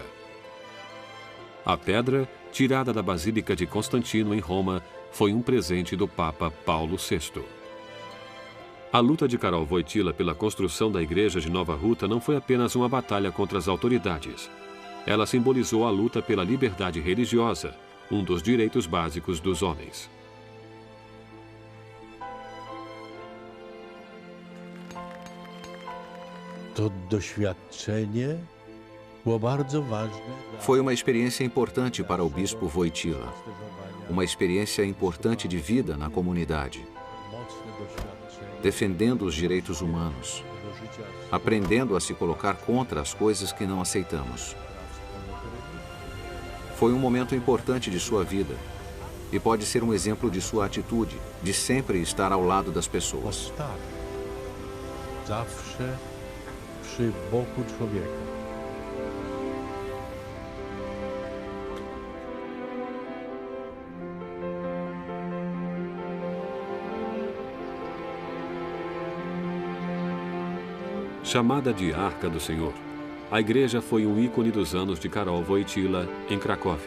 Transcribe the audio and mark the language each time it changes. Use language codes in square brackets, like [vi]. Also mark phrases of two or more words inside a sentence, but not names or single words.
[pt] A pedra, tirada da Basílica de Constantino, em Roma, foi um presente do Papa Paulo VI. A luta de Karol Wojtyła pela construção da igreja de Nova Ruta não foi apenas uma batalha contra as autoridades. Ela simbolizou a luta pela liberdade religiosa, um dos direitos básicos dos homens. [pl] To doświadczenie było bardzo ważne. [pt] Foi uma experiência importante para o bispo Wojtyła. Uma experiência importante de vida na comunidade. Defendendo os direitos humanos. Aprendendo a se colocar contra as coisas que não aceitamos. Foi um momento importante de sua vida. E pode ser um exemplo de sua atitude, de sempre estar ao lado das pessoas. [pl] Zawsze przy boku człowieka. [pt] Chamada de Arca do Senhor, a igreja foi um ícone dos anos de Karol Wojtyła, em Cracóvia.